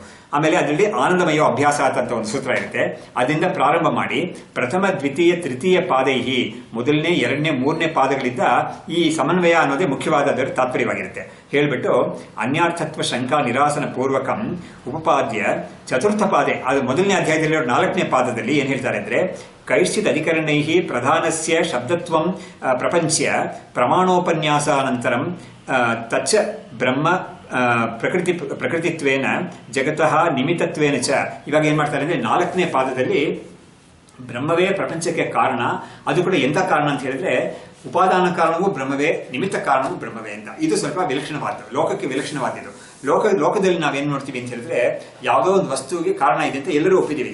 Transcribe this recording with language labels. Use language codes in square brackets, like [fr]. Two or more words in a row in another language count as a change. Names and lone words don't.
[kn] ಆಮೇಲೆ ಅದರಲ್ಲಿ ಆನಂದಮಯ ಅಭ್ಯಾಸ ಅಂತ ಒಂದು ಸೂತ್ರ ಇರುತ್ತೆ. ಅದರಿಂದ ಪ್ರಾರಂಭ ಮಾಡಿ [sa] ಪ್ರಥಮ ದ್ವಿತೀಯ ತೃತೀಯ ಪಾದೈಹಿ [kn] ಮೊದಲನೇ 2ನೇ 3ನೇ ಪಾದಗಳಿಂದ ಈ ಸಮನ್ವಯ ಅನ್ನೋದೇ ಮುಖ್ಯವಾದ ತಾತ್ಪರ್ಯವಾಗಿರುತ್ತೆ. [sa] ಹೇಳ್ಬಿಟ್ಟು ಅನ್ಯಾರ್ಥತ್ವ ಶಂಕಾ ನಿರಾಸನ ಪೂರ್ವಕಂ ಉಪಪಾದ್ಯ ಚತುರ್ಥ ಪಾದೆ, [kn] ಅದು ಮೊದಲನೇ ಅಧ್ಯಾಯದಲ್ಲಿ 4ನೇ ಪಾದದಲ್ಲಿ ಏನ್ ಹೇಳ್ತಾರೆ ಅಂದ್ರೆ [sa] ಕೈಶ್ಚಿತ್ ಅಧಿಕರಣೈಹಿ ಪ್ರಧಾನಸ್ಯ ಶಬ್ದತ್ವಂ ಪ್ರಪಂಚ್ಯ ಪ್ರಮಾಣೋಪನ್ಯಾಸಾನಂತರಂ ತಚ್ಚ ಬ್ರಹ್ಮ ಪ್ರಕೃತಿತ್ವೇನ ಜಗತಃ ನಿಮಿತ್ತತ್ವೇನ ಚ. [kn] ಇವಾಗ ಏನ್ ಮಾಡ್ತಾರೆ ಅಂದ್ರೆ 4ನೇ ಪಾದದಲ್ಲಿ ಬ್ರಹ್ಮವೇ ಪ್ರಪಂಚಕ್ಕೆ ಕಾರಣ, ಅದು ಕೂಡ ಎಂಥ ಕಾರಣ ಅಂತ ಹೇಳಿದ್ರೆ ಉಪಾದಾನ ಕಾರಣವೂ ಬ್ರಹ್ಮವೇ, ನಿಮಿತ್ತ ಕಾರಣವೂ ಬ್ರಹ್ಮವೇ ಅಂತ. ಇದು ಸ್ವಲ್ಪ ವಿಲಕ್ಷಣವಾದ, ಲೋಕಕ್ಕೆ ವಿಲಕ್ಷಣವಾದಿದ್ದು. ಲೋಕದಲ್ಲಿ ನಾವೇನ್ ನೋಡ್ತೀವಿ ಅಂತ ಹೇಳಿದ್ರೆ ಯಾವುದೋ ಒಂದು ವಸ್ತುವಿಗೆ ಕಾರಣ ಇದೆ ಅಂತ ಎಲ್ಲರೂ ಒಪ್ಪಿದೀವಿ.